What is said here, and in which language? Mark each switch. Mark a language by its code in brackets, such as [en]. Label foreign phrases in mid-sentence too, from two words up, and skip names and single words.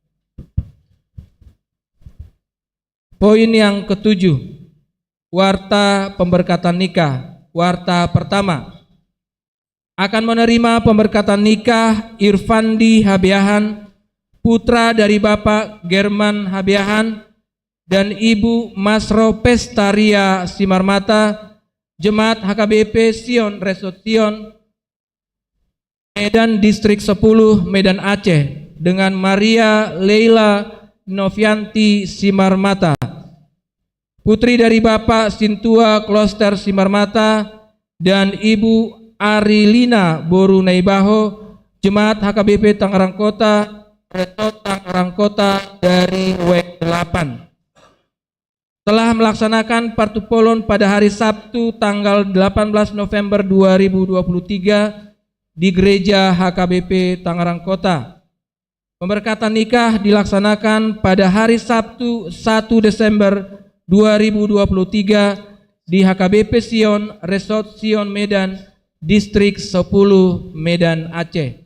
[id] Poin yang ketujuh, warta pemberkatan nikah. Warta pertama, akan menerima pemberkatan nikah Irfandi Habiahan, putra dari Bapak German Habiahan dan Ibu Masro Pestaria Simarmata, Jemaat HKBP Sion Resort Sion, Medan Distrik 10 Medan Aceh, dengan Maria Leila Novianti Simarmata, putri dari Bapak Sintua Kloster Simarmata dan Ibu Arilina Boru Naibaho, Jemaat HKBP Tangerang Kota, Resort Tangerang Kota dari WEK 8. Telah melaksanakan partupolon pada hari Sabtu tanggal 18 November 2023 di Gereja HKBP Tangerang Kota. Pemberkatan nikah dilaksanakan pada hari Sabtu 1 Desember 2023 di HKBP Sion Resort Sion Medan Distrik 10 Medan Aceh.